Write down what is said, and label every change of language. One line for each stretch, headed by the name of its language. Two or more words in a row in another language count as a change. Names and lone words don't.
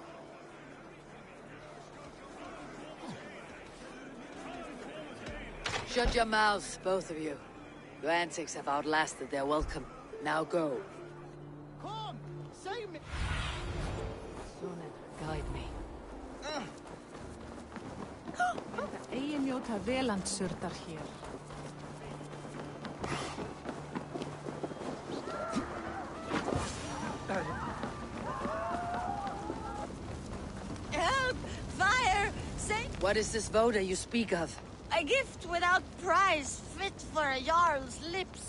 English: Shut your mouths, both of you. Your antics have outlasted their welcome. Now go. Come, save me. Sunan, guide me.
Icelandic: Eigi njóta velandsurdar hér.
English: Help! Fire! Save! What is this voda you speak of? A gift without price, fit for a Jarl's lips.